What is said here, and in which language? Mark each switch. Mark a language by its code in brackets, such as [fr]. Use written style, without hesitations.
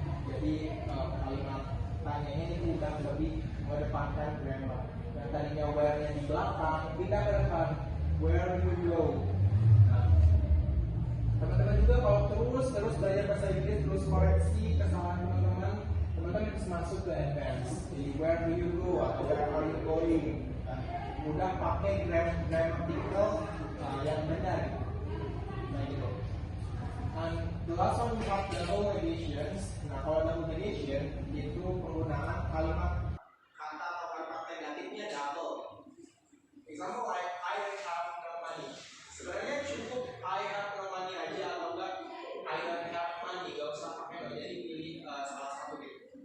[id] Jadi kalimat tanyanya ini udah lebih mengedepankan grammar. Yang tadinya where-nya di belakang, kita ke depan. [en] Where do you go? [id] Nah, teman-teman juga kalau terus belajar bahasa Inggris, terus koreksi kesalahan teman-teman bisa masuk ke advance. Jadi [en] where do you go [id] atau [en] where are you going? [id] Udah pakai grammatical yang benar. Nah gitu. [en] And the last one we have double negations. [id] Nah kalau double negation itu penggunaan kalimat kata atau kalimat negatifnya double. [en] Example like I have no money. [id] Sebenarnya cukup [en] I have no money [id] aja atau enggak [en] I don't have money. [id] Gak usah pakai no, jadi pilih salah satu gitu.